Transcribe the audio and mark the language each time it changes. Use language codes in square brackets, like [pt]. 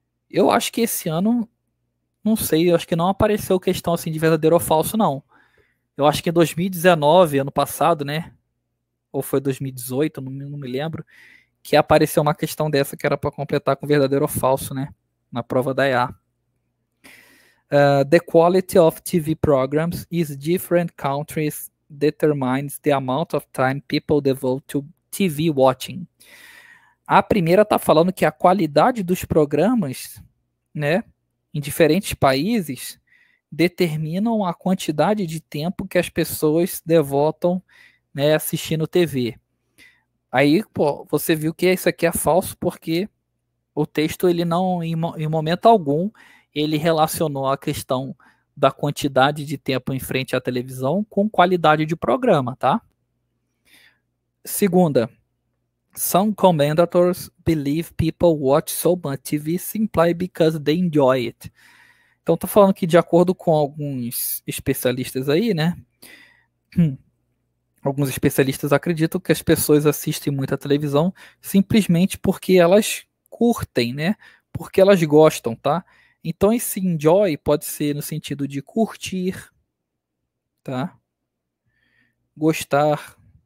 [pt] Eu acho que esse ano, não sei, eu acho que não apareceu questão assim de verdadeiro ou falso, não. Eu acho que em 2019, ano passado, né? Ou foi 2018, não me lembro, que apareceu uma questão dessa que era para completar com verdadeiro ou falso, né? Na prova da EA. [en] The quality of TV programs is different countries determines the amount of time people devote to TV watching. [pt] A primeira está falando que a qualidade dos programas, né, em diferentes países determinam a quantidade de tempo que as pessoas devotam, né, assistindo TV. Aí, pô, você viu que isso aqui é falso porque o texto, ele não, em momento algum, ele relacionou a questão da quantidade de tempo em frente à televisão com qualidade de programa, tá? Segunda, [en] some commentators believe people watch so much TV simply because they enjoy it. [pt] Então, tô falando que de acordo com alguns especialistas aí, né? Alguns especialistas acreditam que as pessoas assistem muita televisão simplesmente porque elas curtem, né? Porque elas gostam, tá? Então esse enjoy pode ser no sentido de curtir, tá? Gostar.